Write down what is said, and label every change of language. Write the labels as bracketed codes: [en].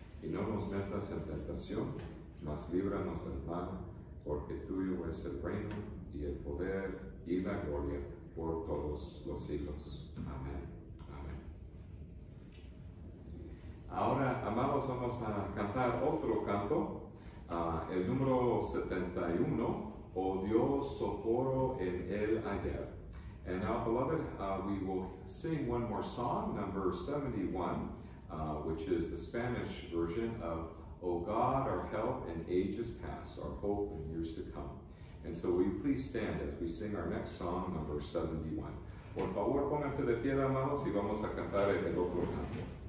[es] Y no nos metas en tentación, mas líbranos del mal, porque tuyo es el reino, y el poder, y la gloria, por todos los siglos. Amén. Amén. Ahora, amados, vamos a cantar otro canto, el número 71, O Dios, socorro en el ayer. [en] And now, beloved, we will sing one more song, number 71, which is the Spanish version of O God, our help in ages past, our hope in years to come. And so will you please stand as we sing our next song, number 71. [es] Por favor, pónganse de pie, amados, y vamos a cantar el otro canto.